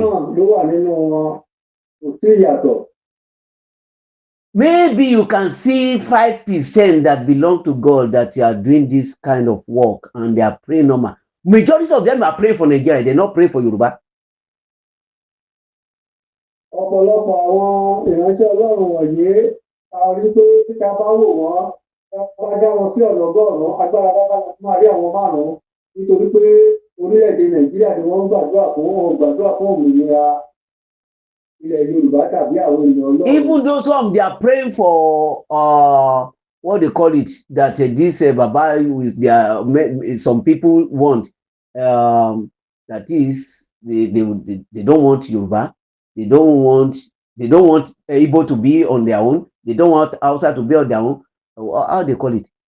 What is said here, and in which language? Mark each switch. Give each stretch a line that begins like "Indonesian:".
Yoruba: Ló wà nínú wọn, kò sí ìyàtọ̀.
English: Maybe you can see 5% that belong to God that you are doing this kind of work and they are praying normal. Majority of them are praying for Nigeria. They're not praying for Yoruba.
Yoruba: Ọ̀pọ̀lọpọ̀ àwọn ìránṣẹ́ Ọlọ́run wọ̀nyí, a rí pé kíkà bá wò wọ́n, bá dá wọn sí ọ̀nà ọgọ́rùn-ún, agbára lábára máa rí àwọn márùn-ún nítorí pé orílẹ̀-èdè Nàìjíríà ni wọ́n ń gbàdúrà fún òmìnira ilẹ̀ Yorùbá tàbí àwọn èèyàn Ọlọ́run.
English: Even though some they are praying for what they call it, that this Bàbá with their some people want that is they don't want Yoruba, they don't want Igbo to be on their own, they don't want Hausa to be on their own. How they call it?